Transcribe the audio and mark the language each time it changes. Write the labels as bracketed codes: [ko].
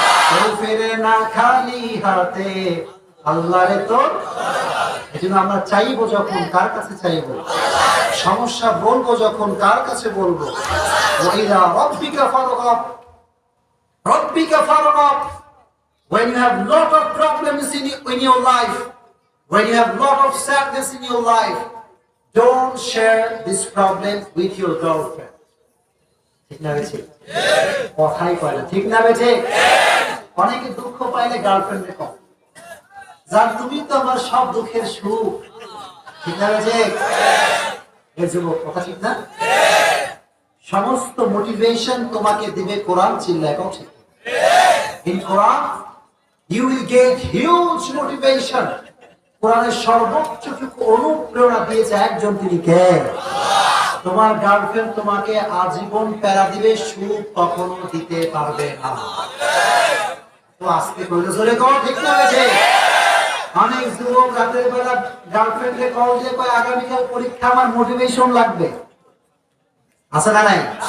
[bn] কেউ ফেরে না খালি হাতে, আল্লাহরে তো। এজন্য আমরা চাইবো যখন, কার কাছে চাইবো? সমস্যা বলবো যখন, কার কাছে বলবো? [ar] ওয়াইলা রাব্বিকা ফারগাব, রাব্বিকা ফারগাব। [en] When you have lot of problems in your life, when you have lot of sadness in your life, don't share this problem with your girlfriend. [bn] ঠিক না বেছে? কথাই কয় না, ঠিক না বেছে? অনেকে দুঃখ পাইলে গার্লফ্রেন্ডে কয়, জান তুমি তো আমার সব দুঃখের সুখ। ঠিক না বেছে? এই যুবক, কথা ঠিক না? সমস্ত মোটিভেশন তোমাকে দিবে কোরআন। চিল্লায় কও ঠিক? [en] In Quran you will get huge motivation. [bn] কোরআনের সর্বোচ্চ অনুপ্রেরণা দিয়েছে একজন, তিনি কে? তোমার গার্লফ্রেন্ড তোমাকে আজীবন প্যারা দিবে, সুখ কখনো দিতে পারবে না। তো আজকে কইলে জোরে কও, ঠিক না বেছে? অনেক যুবক রাতের বেলা গার্লফ্রেন্ডকে কল দিয়ে কয় আগামীকাল পরীক্ষা, আমার মোটিভেশন লাগবে। আছে না নাই?